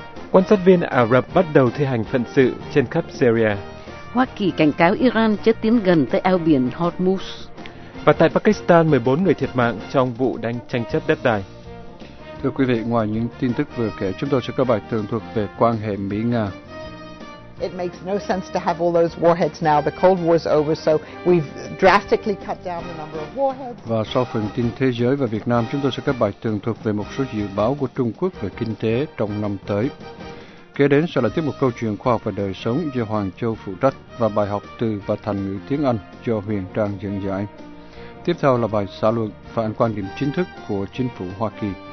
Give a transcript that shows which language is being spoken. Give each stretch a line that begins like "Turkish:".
Vietnamese: Quan sát viên Ả Rập bắt đầu thi hành phận sự trên khắp Syria. Hoa Kỳ cảnh cáo Iran chớ tiến gần tới eo biển Hormuz. Và tại Pakistan, 14 người thiệt mạng trong vụ đánh tranh chấp đất đai. Thưa quý vị, ngoài những tin tức vừa kể, chúng tôi sẽ có bài tường thuật về quan hệ Mỹ-Nga.
English: It makes no sense to have all those warheads now. The Cold War is over, so we've drastically cut down the number of warheads.
Vietnamese: Và sau phần tin thế giới và Việt Nam, chúng tôi sẽ có bài tường thuật về một số dự báo của Trung Quốc về kinh tế trong năm tới. Kế đến sẽ là tiếp một câu chuyện khoa học và đời sống do Hoàng Châu phụ trách và bài học từ và thành ngữ tiếng Anh do Huyền Trang dẫn giải. Tiếp theo là bài xã luận phản quan điểm chính thức của chính phủ Hoa Kỳ.